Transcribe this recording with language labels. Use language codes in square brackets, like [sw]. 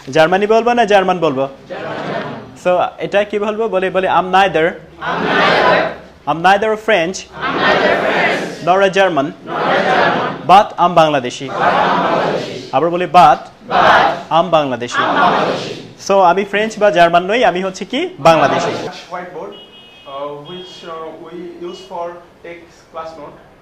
[bn] Germany বলবো না German বলবো? সো এটা কি বলবো? [en] বলে I'm neither a French nor a German but I'm Bangladeshi. [bn] আবার বলি [en] but I'm Bangladeshi. [bn] সো আমি ফ্রেঞ্চ বা জার্মান নই, আমি হচ্ছে কি Bangladeshi. [en] Whiteboard, which we use for take class note.